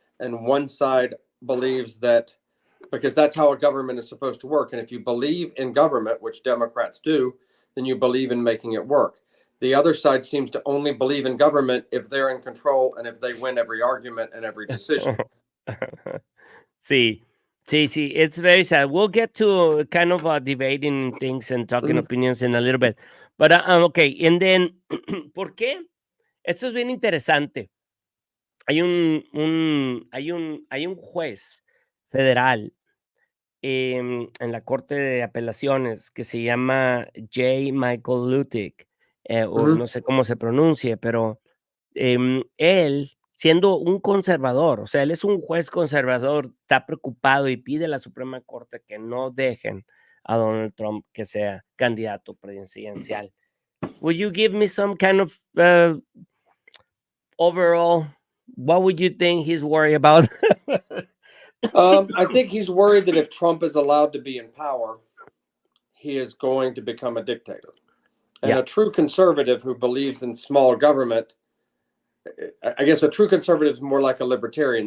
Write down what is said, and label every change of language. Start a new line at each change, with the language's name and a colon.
English: And one side believes that, because that's how a government is supposed to work, and if you believe in government, which Democrats do, then you believe in making it work. The other side seems to only believe in government if they're in control and if they win every argument and every decision. Sí, it's very sad. We'll get to kind of debating things and talking opinions in a little bit. But okay, and then,
Spanish: ¿por qué? Esto es bien interesante. Hay un juez federal en la Corte de Apelaciones que se llama J. Michael Luttig, o no sé cómo se pronuncie, pero él, siendo un conservador, o sea, él es un juez conservador, está preocupado y pide a la Suprema Corte que no dejen a Donald Trump que sea candidato presidencial.
English: Will you give me some kind of overall, what would you think he's worried about? I think he's worried that if Trump is allowed to be in power, he is going to become a dictator. And a true conservative who believes in small government, I guess a true conservative is more like a libertarian.